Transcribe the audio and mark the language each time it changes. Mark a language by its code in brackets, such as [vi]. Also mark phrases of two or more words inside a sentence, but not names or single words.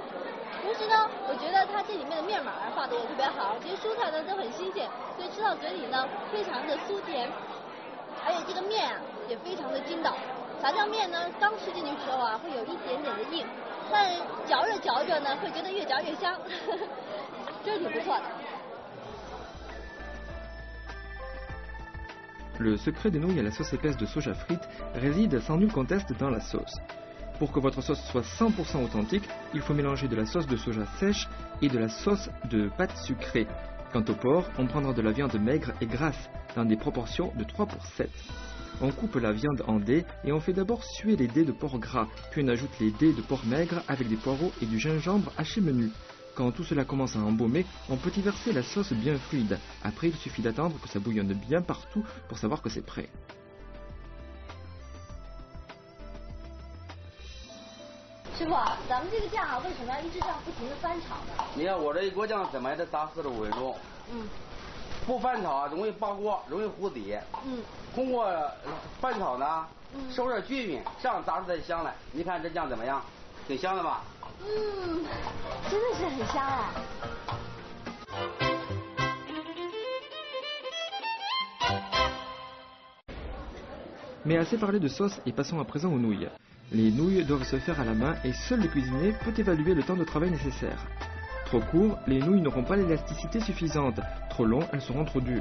[zh] 同时呢，我觉得它这里面的面码放的也特别好，这些蔬菜呢都很新鲜，所以吃到嘴里呢非常的酥甜。而且这个面啊也非常的筋道，炸酱面呢刚吃进去的时候啊会有一点点的硬，但嚼着嚼着呢会觉得越嚼越香，真是挺不错的。 [fr] Le secret des nouilles à la sauce épaisse de soja frite réside sans nul conteste dans la sauce. Pour que votre sauce soit 100% authentique, il faut mélanger de la sauce de soja sèche et de la sauce de pâte sucrée. Quant au porc, on prendra de la viande maigre et grasse, dans des proportions de 3 pour 7. On coupe la viande en dés et on fait d'abord suer les dés de porc gras, puis on ajoute les dés de porc maigre avec des poireaux et du gingembre haché menu. Quand tout cela commence à embaumer, on peut y verser la sauce bien fluide. Après, il suffit d'attendre que ça bouillonne bien partout pour savoir que c'est prêt. [zh] 师傅，咱们这个酱啊，为什么要一直这样不停的翻炒呢？你看我这一锅酱怎么也得炸45分钟。不翻炒啊，容易爆锅，容易糊底。通过翻炒呢，收热均匀，这样炸出来的香来。你看这酱怎么样？挺香的吧？真的是很香啊。 [fr] Mais assez parlé de sauce et passons à présent aux nouilles. Les nouilles doivent se faire à la main et seul le cuisinier peut évaluer le temps de travail nécessaire. Trop courts, les nouilles n'auront pas l'élasticité suffisante. Trop longs, elles seront trop dures.